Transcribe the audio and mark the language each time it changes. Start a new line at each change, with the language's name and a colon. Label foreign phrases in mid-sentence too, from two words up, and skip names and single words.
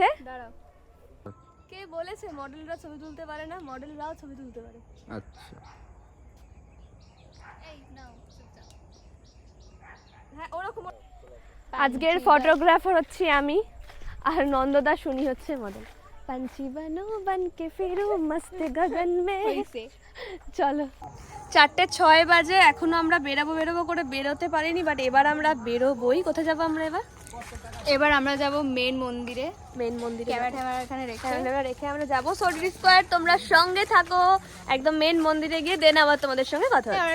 Bangla: কে বলেছে মডেলরা ছবি তুলতে পারে না? মডেলরাও ছবি তুলতে পারে। আচ্ছা, হ্যাঁ ওরকম। আজকের ফটোগ্রাফার হচ্ছে আমি, আর নন্দদা শুনি হচ্ছে মডেল।
Hindi: पंछी बनो बन के फिरो मस्त गगन में।
Bangla: চলো, 4:06 বাজে, এখনো আমরা বেরোবো করে বেরোতে পারিনি, বাট এবার আমরা বেরোবই। কোথায় যাবো আমরা এবার? এবার আমরা যাব মেন মন্দিরে। ক্যামেরা এখানে রেখে আমরা যাবো। সোডি স্কোয়ার, তোমরা সঙ্গে থাকো, একদম মেন মন্দিরে গিয়ে দেন আবার তোমাদের সঙ্গে কথা হবে।